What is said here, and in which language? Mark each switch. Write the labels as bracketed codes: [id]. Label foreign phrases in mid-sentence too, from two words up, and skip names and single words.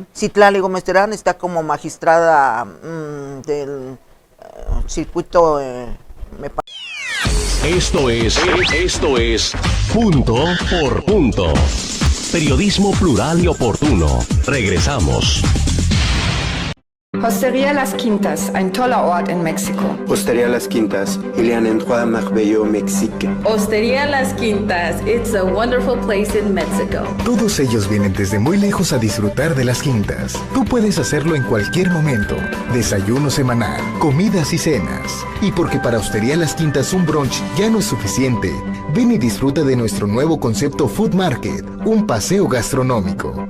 [es] Citlali Gómez Terán está como magistrada del circuito, me parece. Esto es Punto por Punto. Periodismo plural y oportuno. Regresamos. [de] Hostería Las Quintas, ein toller Ort in Mexiko. [fr] Hostería Las Quintas, il y a un endroit merveilleux au Mexique. [en] Hostería Las Quintas, it's a wonderful place in Mexico. [es] Todos ellos vienen desde muy lejos a disfrutar de Las Quintas. Tú puedes hacerlo en cualquier momento. Desayuno semanal, comidas y cenas. Y porque para Hostería Las Quintas un brunch ya no es suficiente, ven y disfruta de nuestro nuevo concepto Food Market, un paseo gastronómico.